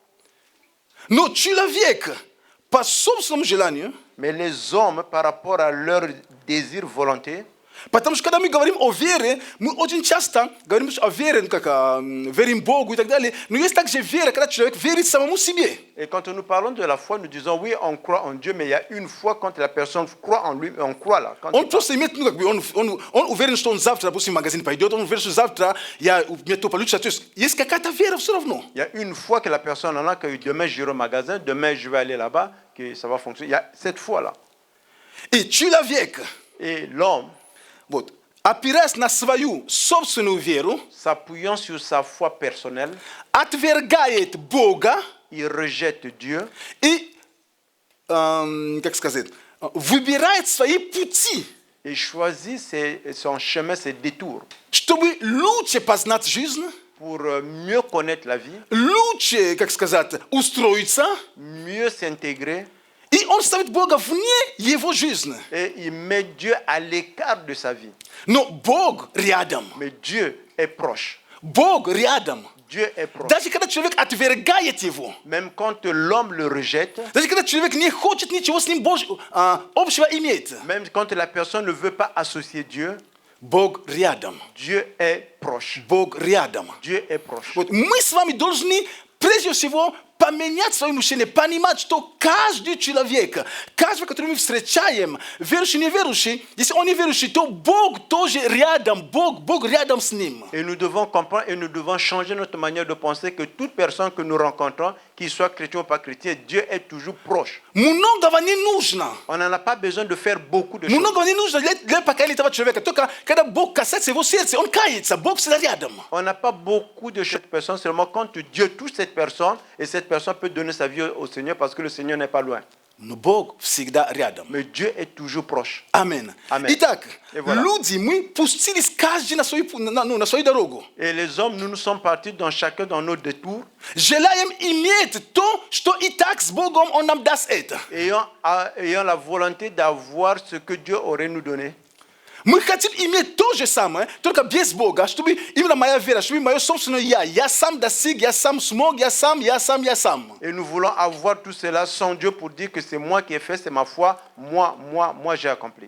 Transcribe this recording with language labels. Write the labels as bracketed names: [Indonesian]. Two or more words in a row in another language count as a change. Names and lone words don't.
[Russian] Но человек по собственному желанию, [French] Mais les hommes, par rapport à leur désir, volonté, [Russian] потому что когда мы говорим о вере, мы очень часто говорим о вере, верим Богу и так далее, но есть также вера, когда человек верит самому себе. [French] et quand nous parlons de la foi, nous disons oui, on croit en Dieu, mais il y a une foi quand la personne croit en lui, on croit là. Quand [Russian] Он просто имеет, он уверен, что он завтра, допустим, в магазин пойдет, он уверен, что завтра мне то получится. То есть есть какая-то вера все равно. [French] il y a une foi que la personne en a, que demain j'irai au magasin, demain je vais aller là-bas, que ça va fonctionner. Il y a cette foi-là. [Russian] И человек, [French] Et l'homme, [Russian] вот, опираясь на свою собственную веру, [French] s'appuyant sur sa foi personnelle, [Russian] отвергает Бога [French] il rejette Dieu [Russian] и, как сказать, выбирает свои пути, [French] et choisit son chemin, ses détours, [Russian] чтобы лучше познать жизнь, [French] pour mieux connaître la vie, [Russian] лучше, как сказать, устроиться, [French] mieux s'intégrer, [Russian] и он ставит Бога вне его жизни. [French] et il met Dieu à l'écart de sa vie. [Russian] Но Бог рядом. [French] Mais Dieu est proche. [Russian] Бог рядом. [French] Dieu est proche. [Russian] Даже когда человек отвергает его, [French] Même quand l'homme le rejette, [Russian] даже когда человек не хочет ничего с ним общего иметь, [French] même quand la personne ne veut pas associer Dieu, [Russian] Бог рядом. [French] Dieu est proche. [Russian] Бог рядом. [French] Dieu est proche. [Russian] Вот мы с вами должны прежде всего поменять свое мышление, понимать, что каждый человек, каждый, который мы встречаем, верующий, неверующий, если он неверующий, то Бог тоже рядом, Бог рядом с ним. [French] Et nous devons comprendre et nous devons changer notre manière de penser que toute personne que nous rencontrons, qu'il soit chrétien ou pas chrétien, Dieu est toujours proche. [Russian] Многого не нужно. [French] On n'en a pas besoin de faire beaucoup de choses. [Russian] Многого не нужно для покаяния этого человека. Только когда Бог касается его сердца, он кается, Бог всегда рядом. [French] On n'a pas beaucoup de choses de cette personne, seulement quand Dieu touche cette personne, et cette personne peut donner sa vie au Seigneur parce que le Seigneur n'est pas loin. [Russian] Но Бог всегда рядом. [French] Mais Dieu est toujours proche. [Russian] Амин. [French] Amen. [Russian] Итак, [French] Et voilà. [Russian] люди, мы пустились каждый на свою дорогу. [French] Et les hommes, nous sommes partis dans chacun dans nos détours, [Russian] Желаем иметь то, что и так с Богом Он нам даст это. [French] ayant la volonté d'avoir ce que Dieu aurait nous donné. [Russian] Мы хотим иметь то же самое, только без Бога, чтобы именно моя вера, чтобы мое собственное я сам достиг, я сам смог, я сам. [French] Et nous voulons avoir tout cela sans Dieu pour dire que c'est moi qui ai fait, c'est ma foi, moi j'ai accompli.